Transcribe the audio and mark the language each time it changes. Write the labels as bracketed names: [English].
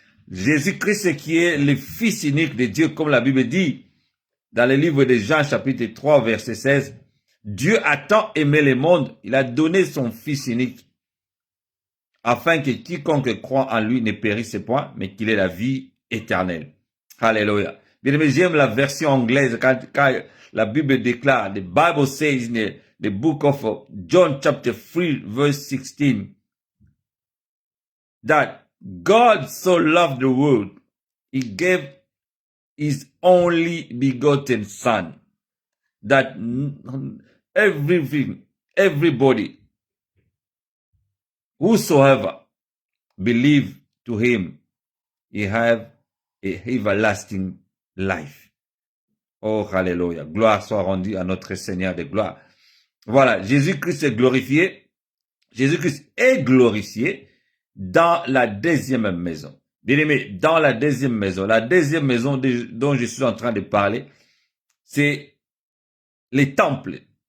[French] Jésus-Christ qui est le Fils unique de Dieu, comme la Bible dit dans le livre de Jean chapitre 3 verset 16. Dieu a tant aimé le monde, il a donné son Fils unique, afin que quiconque croit en lui ne périsse point, mais qu'il ait la vie éternelle. Alléluia. Bien aimé, j'aime la version anglaise quand la Bible déclare, [English] the Bible says in the book of John chapter 3 verse 16, that God so loved the world, he gave his only begotten Son, that everybody, whosoever believe to him, he have a everlasting life. [French] Oh, alléluia. Gloire soit rendue à notre Seigneur de gloire. Voilà, Jésus-Christ est glorifié. Jésus-Christ est glorifié dans la deuxième maison. Bien aimé, dans la deuxième maison dont je suis en train de parler, c'est les temples.